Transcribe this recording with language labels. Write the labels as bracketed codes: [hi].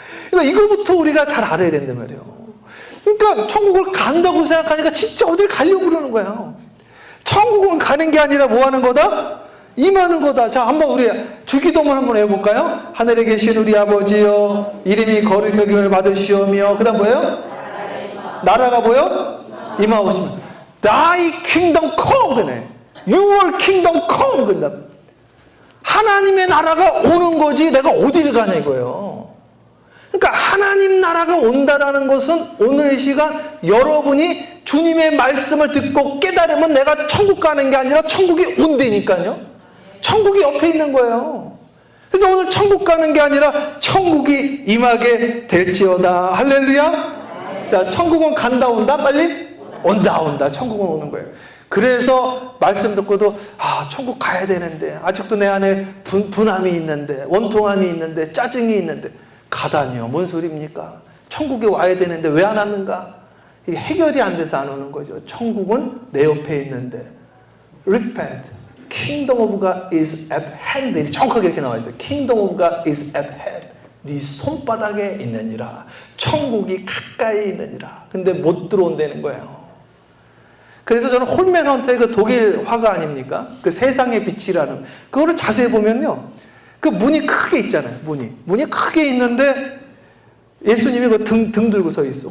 [ko] 그러니까 이거부터 우리가 잘 알아야 된단 말이에요. 그러니까 천국을 간다고 생각하니까 진짜 어딜 가려고 그러는 거예요. 천국은 가는 게 아니라 뭐 하는 거다? 임하는 거다. 자, 한번 우리 주기도문 한번 해볼까요? 하늘에 계신 우리 아버지여, 이름이 거룩히 여김을 받으시오며, 그 다음 뭐예요? 나라가 뭐요? 임하오시면 [en] Thy kingdom come. 그네. Your kingdom come. 그다. [ko] 하나님의 나라가 오는 거지 내가 어디를 가냐 이거예요. 그러니까 하나님 나라가 온다라는 것은 오늘 이 시간 여러분이 주님의 말씀을 듣고 깨달으면 내가 천국 가는 게 아니라 천국이 온다니까요. 천국이 옆에 있는 거예요. 그래서 오늘 천국 가는 게 아니라 천국이 임하게 될지어다. 할렐루야. 자, 천국은 간다 온다? 빨리? 온다. 천국은 오는 거예요. 그래서 말씀 듣고도 천국 가야 되는데 아직도 내 안에 분함이 있는데 원통함이 있는데 짜증이 있는데 가다니요. 뭔 소리입니까? 천국에 와야 되는데 왜 안 왔는가? 이게 해결이 안 돼서 안 오는 거죠. 천국은 내 옆에 있는데 [en] Repent. Kingdom of God is at hand. [ko] 정확하게 이렇게 나와 있어요. [en] Kingdom of God is at hand. [ko] 네 손바닥에 있느니라. 천국이 가까이 있느니라. 근데 못 들어온다는 거예요. 그래서 저는 홀맨 헌터의 그 독일 화가 아닙니까? 그 세상의 빛이라는 그거를 자세히 보면요, 그 문이 크게 있잖아요. 문이 크게 있는데 예수님이 그 등 들고 서 있어.